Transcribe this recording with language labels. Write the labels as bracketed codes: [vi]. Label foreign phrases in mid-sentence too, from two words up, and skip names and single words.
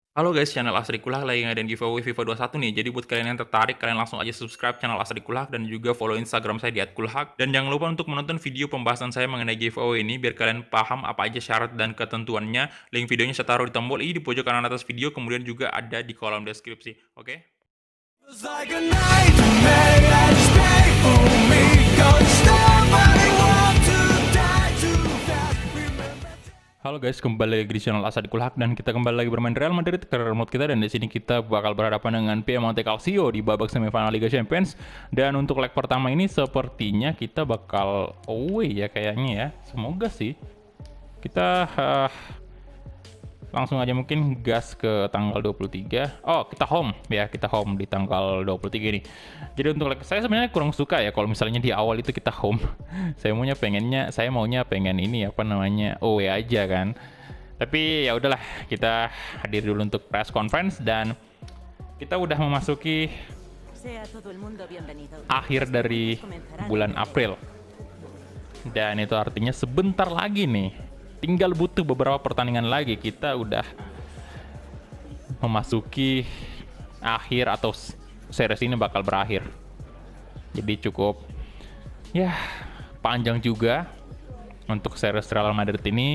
[id] Halo guys, channel Asri Kulak lagi ngadain giveaway FIFA 21 nih. Jadi buat kalian yang tertarik, kalian langsung aja subscribe channel Asri Kulak dan juga follow Instagram saya di @kulhak. Dan jangan lupa untuk menonton video pembahasan saya mengenai giveaway ini biar kalian paham apa aja syarat dan ketentuannya. Link videonya saya taruh di tombol i di pojok kanan atas video, kemudian juga ada di kolom deskripsi. Oke? [en] Feels like a nightmare that is painful me. Don't stop, but I want to die too fast. Remember. [id] Halo guys, kembali lagi di channel Asri Kulak dan kita kembali lagi bermain Real Madrid [en] career mode [id] kita, dan di sini kita bakal berhadapan dengan Piemonte Calcio di babak semifinal Liga Champions. Dan untuk leg pertama ini sepertinya kita bakal away ya kayaknya ya. Semoga sih. Kita langsung aja mungkin gas ke tanggal 23. Oh, kita home ya, kita home di tanggal 23 nih. Jadi untuk leg saya sebenarnya kurang suka ya kalau misalnya di awal itu kita home. Saya maunya pengen ini apa namanya, away aja kan. Tapi ya udahlah, kita hadir dulu untuk [en] press conference [id] dan kita udah memasuki [es] Sea todo el mundo bienvenido. [id] akhir dari bulan April. Dan itu artinya sebentar lagi nih, tinggal butuh beberapa pertandingan lagi kita udah memasuki akhir atau series ini bakal berakhir. Jadi cukup ya panjang juga untuk series Real Madrid ini.